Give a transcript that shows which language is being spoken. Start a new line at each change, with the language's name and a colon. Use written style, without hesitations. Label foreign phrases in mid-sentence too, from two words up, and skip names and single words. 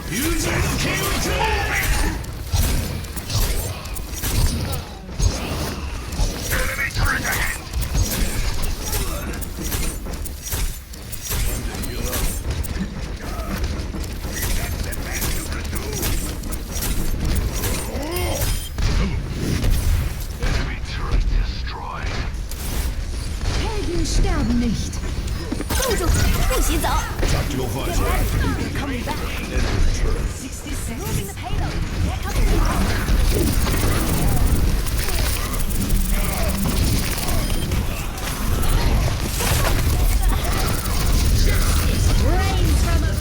English: Use it, kill enemy turret ahead. That's the best you can do. Enemy turret destroyed.
German: Helden sterben nicht.
Chinese: 动住，不许走。
English: Tactical Get visor. ready. They're coming back. 60 seconds. Moving the payload. They're coming back. Rains from above.